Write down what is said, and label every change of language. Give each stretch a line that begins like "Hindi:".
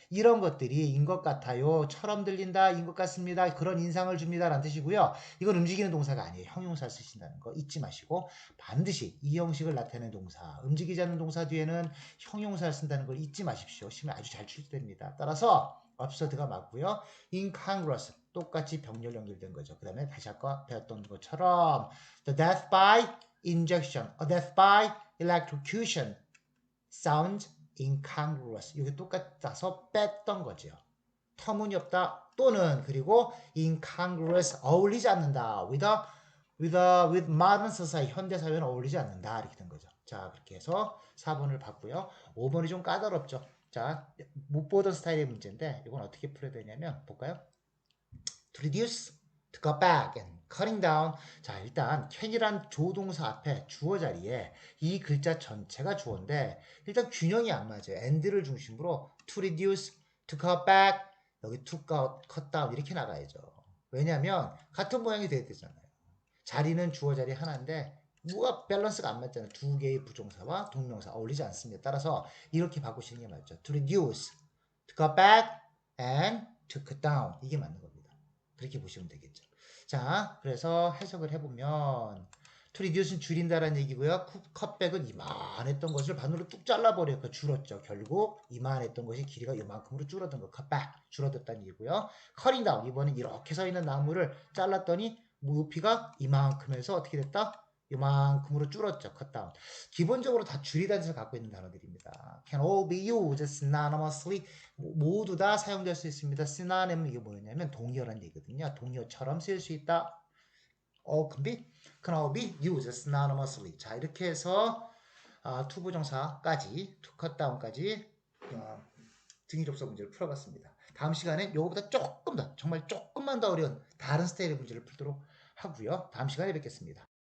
Korean: 이런 것들이 인 것 같아요. 처럼 들린다, 인 것 같습니다. 그런 인상을 줍니다. 라는 뜻이고요. 이건 움직이는 동사가 아니에요. 형용사 쓰신다는 거 잊지 마시고 반드시 이 형식을 나타내는 동사, 움직이지 않는 동사 뒤에는 형용사를 쓴다는 걸 잊지 마십시오. 시험에 아주 잘 출제됩니다. 따라서 absurd가 맞고요. incongruous 똑같이 병렬 연결된 거죠. 그 다음에 다시 아까 배웠던 것처럼
English: the death by injection, a death by electrocution sounds incongruous.
Korean: 이게 똑같아서 뺐던 거죠. 터무니없다 또는 그리고 incongruous 어울리지 않는다.
English: with modern society
Korean: 현대 사회는 어울리지 않는다. 이렇게 된 거죠. 자, 그렇게 해서 4번을 봤고요. 5번이 좀 까다롭죠. 자, 못 보던 스타일의 문제인데 이건 어떻게 풀어야 되냐면 볼까요?
English: To reduce, to cut back, and cutting down.
Korean: 자, 일단 can이란 조동사 앞에 주어 자리에 이 글자 전체가 주어인데 일단 균형이 안 맞아요. and를 중심으로 to reduce, to cut back, 여기 to cut down 이렇게 나가야죠. 왜냐하면 같은 모양이 돼야 되잖아요. 자리는 주어 자리 하나인데 뭐가 밸런스가 안 맞잖아요. 두 개의 부정사와 동명사 어울리지 않습니다. 따라서 이렇게 바꾸시는 게 맞죠.
English: To reduce, to cut back, and to cut down
Korean: 이게 맞는 겁니다. 그렇게 보시면 되겠죠. 자, 그래서 해석을 해보면 to reduce는 줄인다라는 얘기고요. 컷백은 이만했던 것을 반으로 뚝 잘라버려서 줄었죠. 결국 이만했던 것이 길이가 이만큼으로 줄어든 거. 컷백 줄어들다는 얘기고요. cutting down 이번엔 이렇게 서 있는 나무를 잘랐더니 높이가 이만큼에서 어떻게 됐다? 이만큼으로 줄었죠. 컷다운. 기본적으로 다 줄이다는 뜻을 갖고 있는 단어들입니다.
English: Can all be used synonymously.
Korean: 모두 다 사용될 수 있습니다. synonym 이게 뭐냐면 동의어란 얘기거든요. 동의어처럼 쓰일 수 있다.
English: All can all be used synonymously.
Korean: 자, 이렇게 해서 투부정사까지, 투컷다운까지 등위접사 문제를 풀어봤습니다. 다음 시간에 이거보다 조금 더, 정말 조금만 더 어려운 다른 스타일의 문제를 풀도록 하고요. 다음 시간에 뵙겠습니다.